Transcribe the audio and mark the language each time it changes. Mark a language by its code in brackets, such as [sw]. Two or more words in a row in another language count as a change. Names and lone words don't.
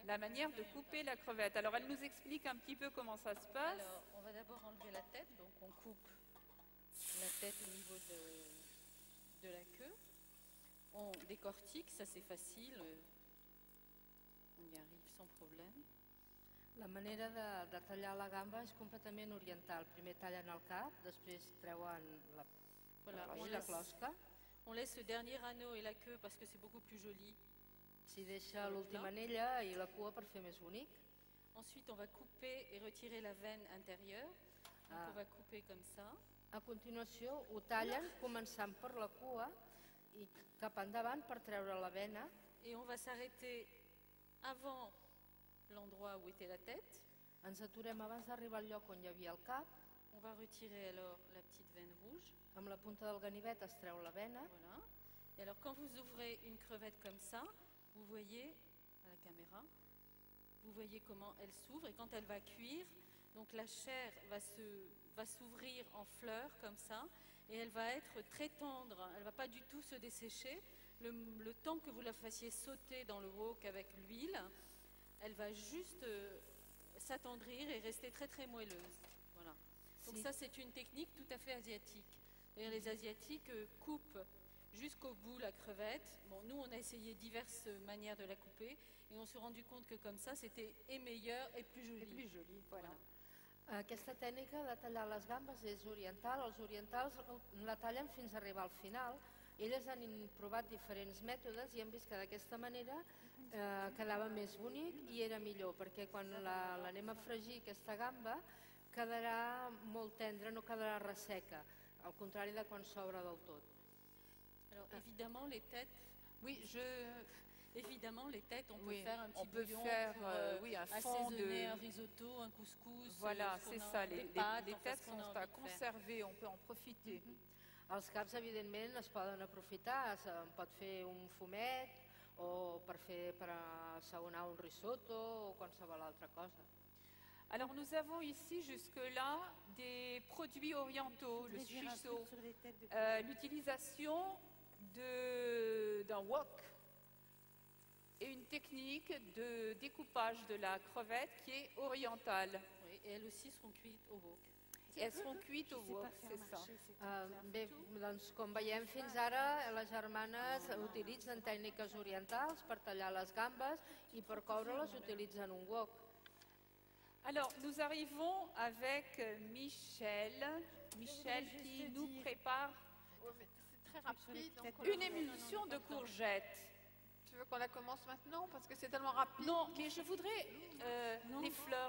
[fr] La manière de couper la crevette. Alors, elle nous explique un petit peu comment ça se passe. Alors, on va d'abord enlever la tête, donc on coupe la tête au niveau de la queue. On décortique, ça c'est facile, on y arrive sans problème. [ca] La manera de tallar la gamba és completament oriental. Primer tallen el cap, després treuen [fr] Voilà, [ca] la closca, [fr] on laisse le dernier anneau et la queue parce que c'est beaucoup plus joli. [ca] s'hi deixa l'última anella i la cua per fer més bonic. [fr] Ensuite, on va couper et retirer la veine intérieure. Donc, on va couper comme ça. [ca] A continuació ho tallen començant per la cua i cap endavant per treure la vena. [fr] Et on va s'arrêter avant l'endroit où était la tête. [ca] Ens aturem abans d'arribar al lloc on hi havia el cap. [fr] On va retirer alors la petite veine rouge. [ca] Amb la punta del ganivet es treu la vena. [fr] Voilà. Et alors quand vous ouvrez une crevette comme ça, vous voyez à la caméra, vous voyez comment elle s'ouvre et quand elle va cuire, donc la chair va s'ouvrir en fleurs comme ça et elle va être très tendre. Elle ne va pas du tout se dessécher. Le temps que vous la fassiez sauter dans le wok avec l'huile, elle va juste s'attendrir et rester très très moelleuse. Voilà. Donc ça c'est une technique tout à fait asiatique. D'ailleurs les Asiatiques coupent jusqu'au bout la crevette. Bon, nous on a essayé diverses manières de la couper et on s'est rendu compte que comme ça c'était et meilleur et plus joli. Et plus joli, voilà. [ca] Aquesta tècnica de tallar les gambes és oriental. Els orientals la tallen fins a arribar al final. Elles han provat diferents mètodes i han vist que d'aquesta manera quedava més bonic i era millor, perquè quan l'anem a fregir aquesta gamba quedarà molt tendra, no quedarà resseca, al contrari de quan s'obre del tot. [fr] Alors évidemment les têtes, Oui, évidemment les têtes, on peut Oui, faire un petit on peut bouillon faire, pour un fond assaisonner de... un risotto, un couscous. Voilà, ce c'est qu'on a- ça, des les pâtes, enfin, têtes ce qu'on a sont envie à de faire. conserver, on peut en profiter. [ca] Els caps, evidentment, es poden aprofitar. Es pot fer un fumet o per assaonar un risotto o qualsevol altra cosa. [fr] Alors nous avons ici jusque-là des produits orientaux, le Réduire un shiso, truc sur les têtes de l'utilisation d'un wok et une technique de découpage de la crevette qui est orientale. Oui, et elles aussi seront cuites au wok. Et elles seront cuites au Je sais wok, pas faire c'est ça. marcher, c'est tout. [ca] Bé, doncs, com veiem fins ara, les germanes utilitzen tècniques orientals per tallar les gambes i per coure-les utilitzen un wok. [fr] Alors nous arrivons avec Michel juste qui te nous dire- prépare C'est très rapide. donc on- une émulsion de courgettes. Tu veux qu'on la commence maintenant parce que c'est tellement rapide. Non, mais je voudrais les fleurs.